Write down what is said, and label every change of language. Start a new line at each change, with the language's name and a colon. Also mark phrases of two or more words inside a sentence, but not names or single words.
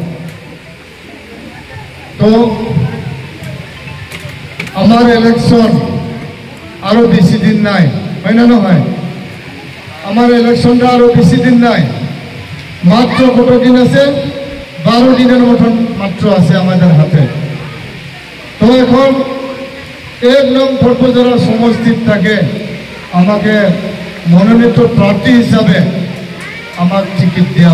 Assamese: তো আমাৰ ইলেকশ্যন আৰু বেছি দিন নাই হয় না নহয় আমাৰ ইলেকশ্যনটা আৰু বেছি দিন নাই মাত্র কত দিন আছে 12
Bangla: দিনের মতন মাত্র আছে আমাদের হাতে তো এখন 1 নং পর্বতজোড়া সমষ্টিত থাকে আমাকে মনোনীত প্রার্থী হিসাবে আমাক টিকিট দেওয়া